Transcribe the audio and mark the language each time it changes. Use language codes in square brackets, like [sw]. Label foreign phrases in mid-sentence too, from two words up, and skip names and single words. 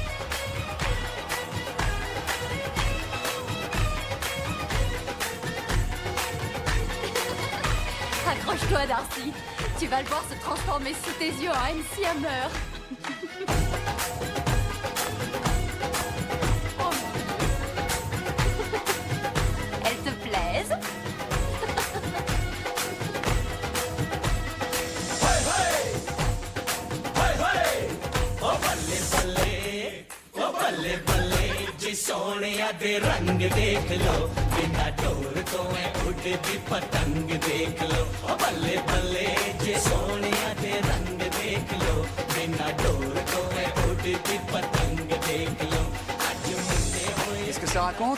[fr] Accroche-toi, Darcy. Tu vas le voir se transformer sous tes yeux en MC Hammer. Oh mon Dieu. Elles te plaisent? [hi] बल्ले बल्ले जी सोनिया दे रंग देख लो बिना डोर तो मैं उड़ती पतंग देख लो बल्ले बल्ले जी सोनिया दे रंग देख लो बिना डोर तो मैं उड़ती पतंग देख लो आज मुझे [fr] Qu'est-ce que ça raconte?